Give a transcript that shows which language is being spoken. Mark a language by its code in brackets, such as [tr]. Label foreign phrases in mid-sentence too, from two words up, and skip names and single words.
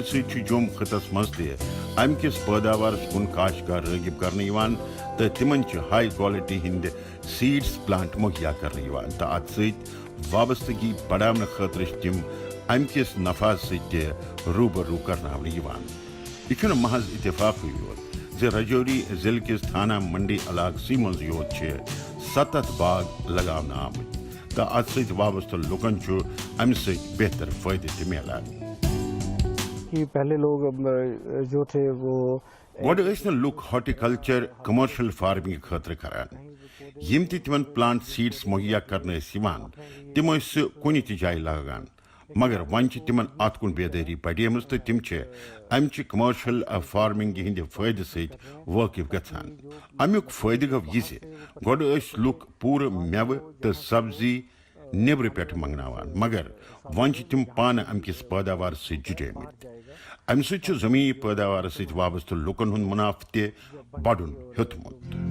[ks] سۭتۍ چھُ جوم خطس مز تہِ امہِ کِس پٲداوارس کُن کاشتکار رٲغب کرنہٕ یِوان تہٕ تِمن چھِ [en] high quality [ks] ہٕنٛدۍ [en] seeds plant [ks] مہیا کرنہٕ یِوان تہٕ اتھ سۭتۍ وابستگی بڑاونہٕ خٲطرٕ چھِ تِم امہِ کِس نفعس سۭتۍ تہِ روٗبروٗ کرناونہٕ یِوان یہ چھُنہٕ محض اتفاقٕے یوت زِ رجوری ضلع کِس تھانہ منڈی علاقسٕے منٛز یوت چھِ 7 باغ لگاونہٕ آمٕتۍ تہٕ اتھ سۭتۍ وابستہ لُکن چھُ امہِ سۭتۍ بہتر فٲیدٕ تہِ میلان [ur] پہلے لوگ جو تھے وہ [ks] گۄڈٕ ٲسۍ نہٕ لُکھ [en] horticulture commercial farming [ks] خٲطرٕ کران یم تہِ تِمن [en] plant seeds [ks] مہیا کرنہٕ ٲسۍ یِوان تِم ٲسۍ سُہ کُنہِ تہِ جایہِ لاگان مگر وۄنۍ چھِ تِمن اتھ کُن بیدٲری بڑیمٕژ تہٕ تِم چھِ امچہِ [en] commercial farming [ks] ہٕنٛدِ فٲیدٕ سۭتۍ وٲقف گژھان امیُک فٲیدٕ گوٚو یہِ زِ گۄڈٕ ٲسۍ لُکھ پوٗرٕ مٮ۪وٕ تہٕ سبزی نیبرٕ پٮ۪ٹھ منگناوان مگر وۄنۍ چھِ تِم پانہٕ امہِ کِس پٲداوارس سۭتۍ جُڑیمٕتۍ امہِ سۭتۍ چھُ زمیٖنی پٲداوارس سۭتۍ وابستہٕ لُکن ہُنٛد منافع تہِ بڑُن ہیوٚتمُت